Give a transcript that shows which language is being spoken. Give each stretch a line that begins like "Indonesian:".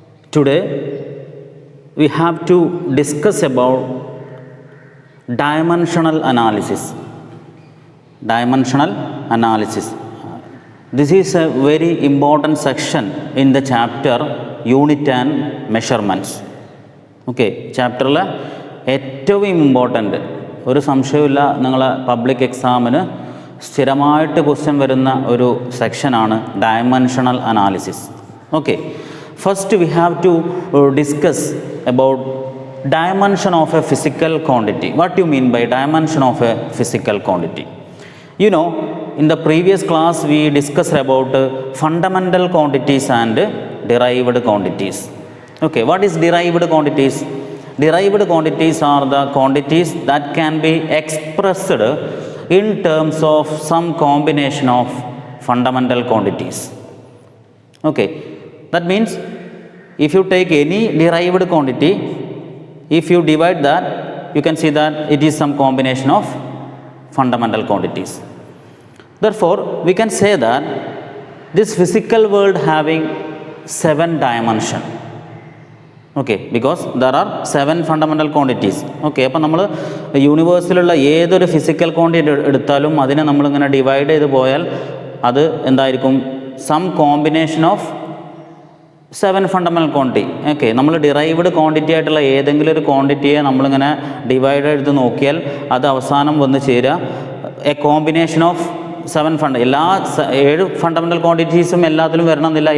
English: Today we have to discuss about dimensional analysis. Dimensional analysis. This is a very important section in the chapter Unit and Measurements.
Malayalam: Okay, chapter ഏറ്റവും important ഒരു സംശയമില്ല നിങ്ങളെ public എക്സാമിന് സ്ഥിരമായിട്ട് question വരുന്ന ഒരു സെക്ഷനാണ് dimensional analysis.
English: Okay, first we have to discuss about dimension of a physical quantity. What do you mean by dimension of a physical quantity? You know, in the previous class we discussed about fundamental quantities and derived quantities. Okay, what is derived quantities? Derived quantities are the quantities that can be expressed in terms of some combination of fundamental quantities. Okay, that means if you take any derived quantity, if you divide that, you can see that it is some combination of fundamental quantities. Therefore, we can say that this physical world having 7 dimensions. Okay, because there are 7 fundamental quantities.
Malayalam: Okay, അപ്പോൾ നമ്മൾ യൂണിവേഴ്സിലുള്ള ഏതൊരു physical quantity എടുത്താലും അതിനെ നമ്മളിങ്ങനെ divide ചെയ്ത് പോയാൽ അത് എന്തായിരിക്കും?
English: Some combination of 7 fundamental quantity.
Malayalam: Okay, നമ്മൾ ഡിറൈവ്ഡ് ക്വാണ്ടിറ്റി ആയിട്ടുള്ള ഏതെങ്കിലും ഒരു ക്വാണ്ടിറ്റിയെ നമ്മളിങ്ങനെ ഡിവൈഡ് ചെയ്ത് നോക്കിയാൽ അത് അവസാനം വന്ന് ചേരുക
English: a combination of 7
Malayalam: എല്ലാ 7 ഫണ്ടമെൻ്റൽ ക്വാണ്ടിറ്റീസും എല്ലാത്തിലും വരണമെന്നില്ല.